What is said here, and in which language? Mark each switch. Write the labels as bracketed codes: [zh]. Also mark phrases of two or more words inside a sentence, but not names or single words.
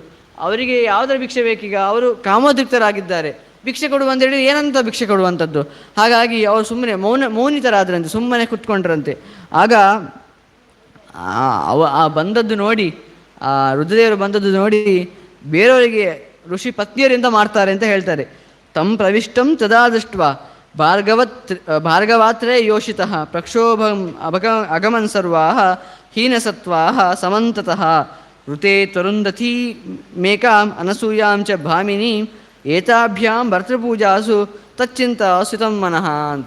[kn] ಅವರಿಗೆ ಯಾವುದರ ಭಿಕ್ಷೆ ಬೇಕೀಗ? ಅವರು ಕಾಮೋದ್ರಿಕ್ತರಾಗಿದ್ದಾರೆ. ಭಿಕ್ಷೆ ಕೊಡುವಂತೇಳಿ ಏನಂತ ಭಿಕ್ಷೆ ಕೊಡುವಂಥದ್ದು? ಹಾಗಾಗಿ ಅವರು ಸುಮ್ಮನೆ ಮೌನಿತರಾದ್ರಂತೆ, ಸುಮ್ಮನೆ ಕುತ್ಕೊಂಡ್ರಂತೆ. ಆಗ ಬಂದದ್ದು ನೋಡಿ, ರುದ್ರದೇವರು ಬಂದದ್ದು ನೋಡಿ ಬೇರೆಯವರಿಗೆ ಋಷಿ ಪತ್ನಿಯರಿಂದ ಮಾಡ್ತಾರೆ ಅಂತ ಹೇಳ್ತಾರೆ. [sa] ತಂ ಪ್ರವಿಷ್ಟಂ ತದಾ ದೃಷ್ಟ್ವಾ ಭಾರ್ಗವಾತ್ರೇ ಯೋಷಿತಃ ಪ್ರಕ್ಷೋಭಂ ಅಗಮನ್ ಸರ್ವಾಃ ಹೀನಸತ್ವಾಃ ಸಮಂತತಃ ಋತೆ ತರುಂಧತೀ ಮೇಕಾಂ ಅನಸೂಯಾಂ ಚ ಭಾಮಿನೀಂ ಏತಾಭ್ಯಾಂ ಭರ್ತೃಪೂಜಾಸು ತಚ್ಚಿಂತ ಸುತಂ ಮನಃ ಅಂತ.